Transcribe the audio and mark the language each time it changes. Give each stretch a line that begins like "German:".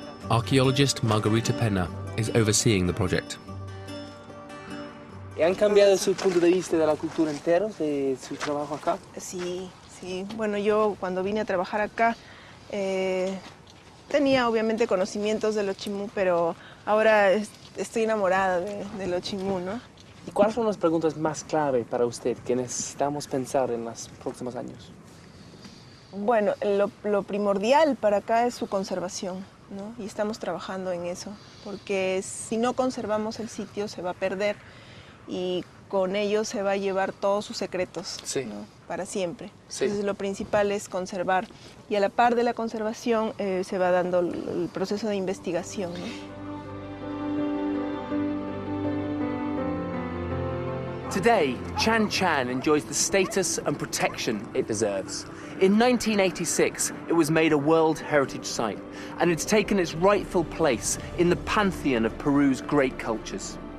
English: Archaeologist Margarita Pena is overseeing the project.
Spanish: ¿Han cambiado su punto de vista de la cultura entero, de su trabajo acá? Sí, sí. Bueno, yo cuando vine a trabajar acá tenía obviamente conocimientos de los Chimú, pero ahora estoy enamorada de los Chimú, ¿no? ¿Y cuáles son las preguntas más clave para usted que necesitamos pensar en los próximos años? Bueno, lo primordial para acá es su conservación, ¿no? Y estamos trabajando en eso, porque si no conservamos el sitio se va a perder y con ello se va a llevar todos sus secretos, sí, ¿no? Para siempre. Sí. Entonces lo principal es conservar y a la par de la conservación se va dando el proceso de investigación, ¿no?
English: Today, Chan Chan enjoys the status and protection it deserves. In 1986, it was made a World Heritage Site, and it's taken its rightful place in the pantheon of Peru's great cultures.